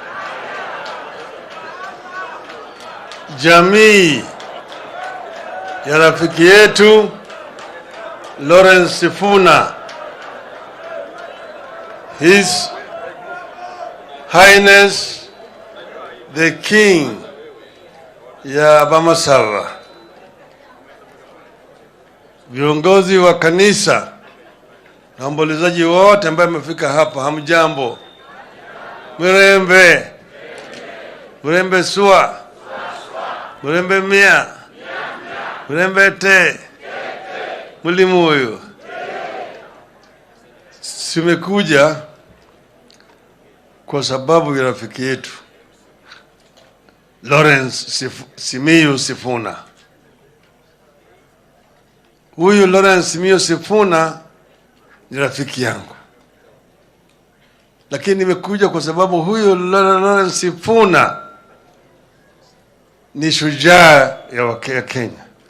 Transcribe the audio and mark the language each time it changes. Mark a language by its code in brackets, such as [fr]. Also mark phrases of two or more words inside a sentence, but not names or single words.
[sw] Jamii ya rafiki yetu Lawrence Sifuna, [en] His Highness the King [sw] ya Bamasava, viongozi wa kanisa na waombolezaji wote ambao wamefika hapa, hamjambo? [luy] Murembe. Murembe sua. Murembe mia. Murembe te. [sw] Mulimu huyu. Simekuja kwa sababu ya rafiki yetu Lawrence Simiyu Sifuna. Huyu Lawrence Simiyu Sifuna ni rafiki yangu, lakini nimekuja kwa sababu huyu Lawrence Sifuna ni shujaa ya Kenya.